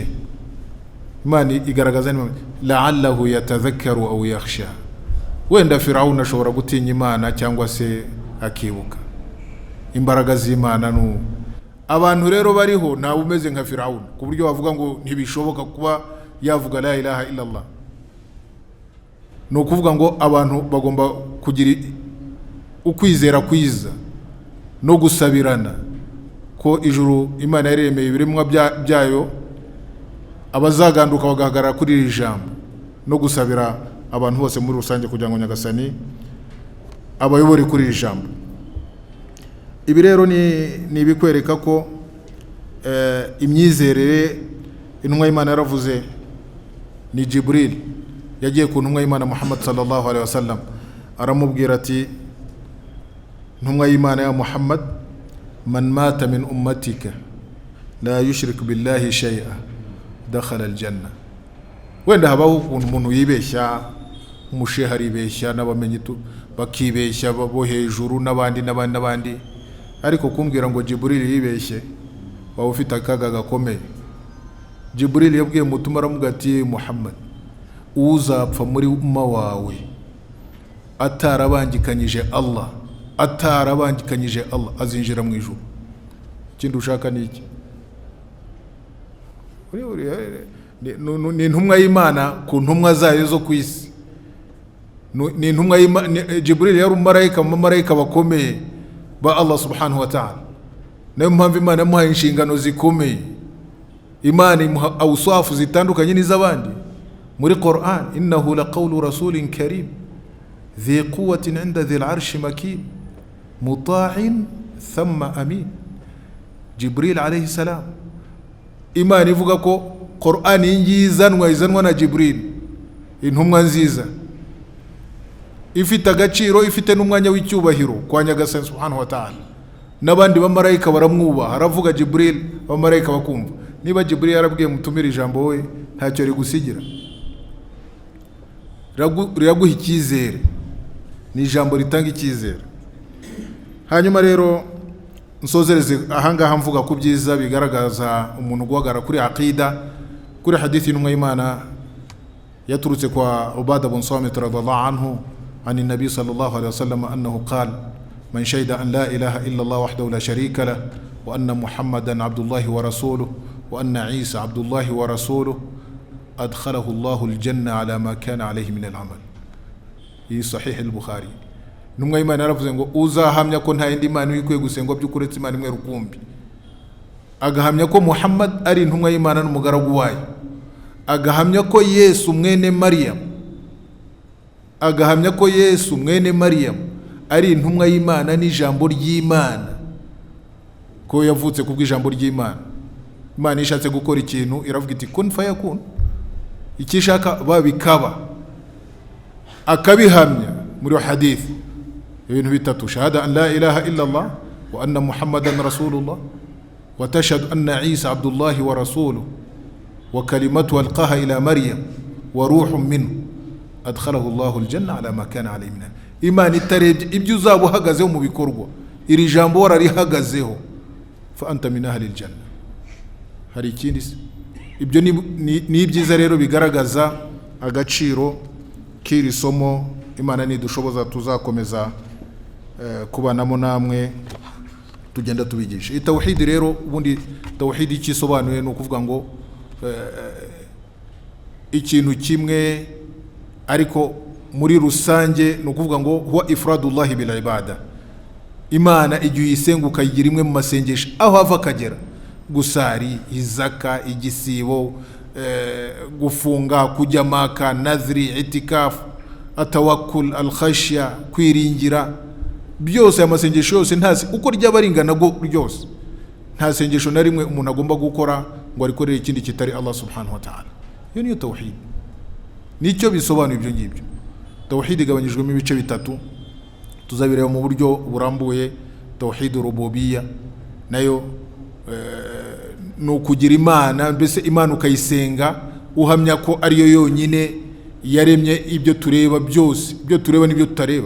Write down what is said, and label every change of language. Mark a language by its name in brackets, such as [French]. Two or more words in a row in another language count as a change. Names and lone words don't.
[Kinyarwanda] Imana igaragaza ni [Arabic] لعله يتذكر أو يخشى. [Kinyarwanda] Wenda Firaun ashobora gutinya Imana cyangwa se akibuka. Imbaraga z'Imana abantu rero bariho nta umeze nka Firaun ku buryo bavuga ngo ntibishoboka kuba yavuga [Arabic] لا إله إلا الله. [Kinyarwanda] ni ukuvuga ngo abantu bagomba kugira ukwizera kwiza no gusabirana ko ijuru Imana yaremeye ibiremwa byayo, abazaganduka bagahagarara kuri iri jambo no gusabira abantu bose muri rusange kugira ngo Nyagasani abayobore kuri iri jambo. Ibi rero ni ibikwereka ko imyizerere intumwa y'Imana yaravuze. Ni Jibril yagiye ku ntumwa y'Imana Muhammad [Arabic] صلى الله عليه وسلم [Kinyarwanda] aramubwira ati, ntumwa y'Imana ya Muhammad, [Arabic] من مات من أمتك لا يشرك بالله شيئا دخل الجنة. [Kinyarwanda] Wenda habaho umuntu yibeshya, umusheha aribeshya, n'abamenyi bakibeshya bo hejuru n'abandi, ariko kumbwira ngo Jibril yibeshye waba ufite akaga gakomeye. Jibril yabwiye mutuma aramubwira ati, Muhammad, uzapfa muri umma wawe atarabangikanyije Allah azinjira mu ijuru. Ikindi ushaka ni iki? Ni intumwa y'Imana ku ntumwa zayo zo ku isi. Ni intumwa y'Imana. Jibril yari umumarayika mu bamarayika bakomeye ba Allah [Arabic] سبحانه وتعالى. [Kinyarwanda] Nayo mpamvu Imana yamuhaye inshingano zikomeye. Imana imuha awusafu zitandukanye n'iz'abandi muri Qur'an. [Arabic] إنه لقول رسول كريم ذي قوة عند ذي العرش مكين مطاع ثم أمين. Jibril عليه السلام, [Kinyarwanda] Imana ivuga ko Qur'an izanwa na Jibril, intumwa nziza ifite agaciro, ifite n'umwanya w'icyubahiro kwa Nyagasani [Arabic] سبحانه وتعالى. [Kinyarwanda] N'abandi bamarayika baramwubaha, haravuga Jibril, bamarayika bakumva. Niba Jibril yarabwiye mutumira ijambo we ntacyo rigusigira, riraguha icyizere, ni ijambo ritanga icyizere. Hanyuma rero nsozereze ahangaha mvuga ku byiza bigaragaza umuntu guhagarara kuri aqida, kuri hadithi y'intumwa y'Imana yaturutse kwa Ubada bin Samit [Arabic] رضي الله عنه عن النبي صلى الله عليه وسلم أنه قال من شهد أن لا إله إلا الله وحده لا شريك له وأن محمدا عبد الله ورسوله وأن عيسى عبد الله ورسوله أدخله الله الجنة على ما كان عليه من العمل. في صحيح البخاري. [Kinyarwanda] Numwe Imana yaravuze ngo uzahamya ko nta yindi Mana ikwiye gusengwa by'ukuretse Imana imwe rukumbi, agahamya ko Muhammad ari intumwa y'Imana n'umugaragu wayo, agahamya ko Yesu mwene Maryam ari intumwa y'Imana n'ijambo ry'Imana, ko yavutse kubw'ijambo ry'Imana. Imana ishatse gukora ikintu iravuga iti [Arabic] كن فيكون, [Kinyarwanda] ikishaka babikaba, akabihamya muri hadith. Ibintu bitatu: [Arabic] شهادة أن لا إله إلا الله وأن محمدا رسول الله وتشهد أن عيسى عبد الله ورسوله وكلمته ألقاها إلى مريم وروح منه أدخله الله الجنة على ما كان عليه من. [Kinyarwanda] Imana itarebye ibyo uzaba uhagazeho mu bikorwa, iri jambo wararihagazeho, [Arabic] فأنت من أهل الجنة. [Kinyarwanda] Hari ikindi? Ibyo ni ibyiza rero bigaragaza agaciro k'iri somo. Imana nidushoboza tuzakomeza kubanamo namwe tugenda tubigisha. Itawhid rero, ubundi tawhid ikisobanuye no kuvuga ngo ikintu kimwe ariko muri rusange, no kuvuga ngo [Arabic] هو إفراد الله بالعبادة. [Kinyarwanda] Imana igiye isenguka igira imwe mu masengesho aho hava akagera: gusari, izaka, igisibo, gufunga, kujya Maka, nadhri, itikaf, atawakkul, alkhashya, kwiringira. Byose amasengesho yose ntazi uko ryabaringana go ryose, nta sengesho na rimwe umuntu agomba gukora ngo arikorere ikindi kitari Allah [Arabic] سبحانه وتعالى. [Kinyarwanda] Iyo niyo tawhid, nicyo bisobanuye ibyo ngibyo. Tawhid igabanyijwemo ibice bitatu, tuzabireba mu buryo burambuye. [Arabic] توحيد الربوبية [Kinyarwanda] nayo no kugira Imana, mbese Imana ukayisenga uhamya ko ariyo yonyine yaremye ibyo tureba byose, ibyo tureba n'ibyo tutareba.